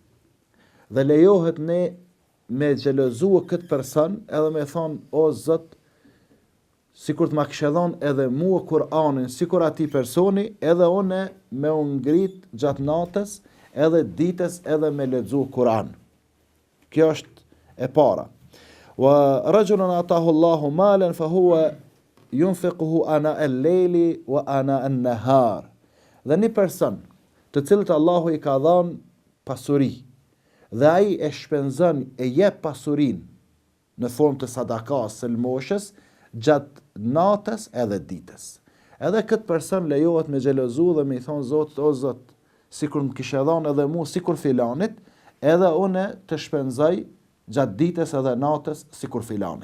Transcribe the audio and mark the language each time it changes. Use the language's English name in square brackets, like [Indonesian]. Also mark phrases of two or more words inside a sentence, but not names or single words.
[Albanian] Dhe lejohet ne me xhelozue këtë person edhe me thonë o Zot, sikur të ma kishe dhënë edhe mua Kur'anin, sikur atij personi, edhe une me u ngrit gjatë natës edhe ditës edhe me lexu Kur'an. Kjo është e para. [Arabic] ورجل آتاه الله مالا فهو ينفقه آناء الليل وآناء النهار. [Albanian] Dhe një person të cilët Allahu i ka dhënë pasuri dhe ai e shpenzon e jep pasurinë në formë të sadakas së lmoshës gjatë natës edhe ditës. Edhe këtë person lejohet me xhelozu dhe me i thonë Zot, o Zot, sikur më kishe dhënë edhe mua sikur filanit, edhe une të shpenzoj gjatë ditës edhe natës sikur filani.